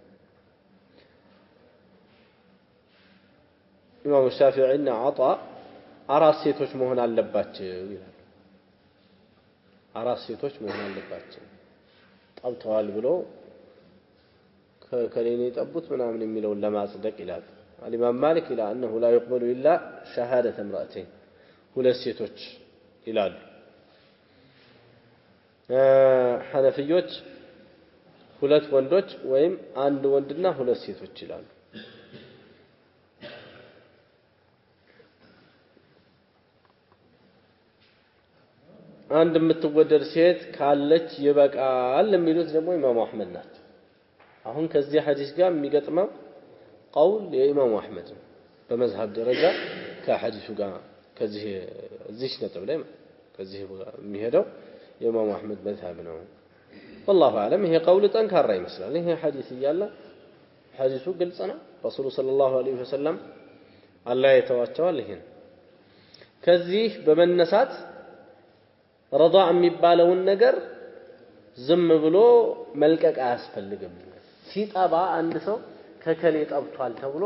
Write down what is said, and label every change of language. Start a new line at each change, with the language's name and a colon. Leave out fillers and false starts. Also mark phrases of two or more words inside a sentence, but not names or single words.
Amharic: ኢማሙ ሻፊዒና አጣ አራት ሴቶች መሆን አለባቸው ይላል አራት ሴቶች መሆን አለባቸው ጠብተዋል ብሎ ከሌኔ ጠቡት ምናምን የሚለውን ለማጽደቅ ይላል
Arabic: الإمام مالك إلى أنه لا يقبل إلا شهادة امرأتين
Amharic: ሁለት ሴቶች ይላሉ ሐነፊዮች ሁለት ወንዶች ወይም አንድ ወንድና ሁለት ሴቶች ይላሉ አንድ የምትወደድ ሴት ካለች ይበቃል የሚሉት ደግሞ ኢማሙ አህመድ ናቸው አሁን ከዚህ ሐዲስ ጋር የሚገጥመው قول የኢማሙ አህመድ በመዝሐብ ደረጃ ከሐዲሱ ጋር ከዚህ እዚህ ነጥብ ላይ ከዚህ የሚሄደው የኢማሙ አህመድ መዝሐብ ነው
Arabic: والله اعلم
Amharic: ይሄ قول ጠንካራ ይመስላል ይሄ ሐዲስ ይያለ ሐዲሱ ግልጽ ነው
Arabic: رسول صلى الله عليه وسلم
Amharic: አላህ የተዋቸዋል ይሄን ከዚህ በመነሳት ረዳዕ የሚባለውን ነገር ዝም ብሎ መልቀቅ አያስፈልግም ሲጠባ አንድ ሰው ከከሌ ጠብቷል ተብሎ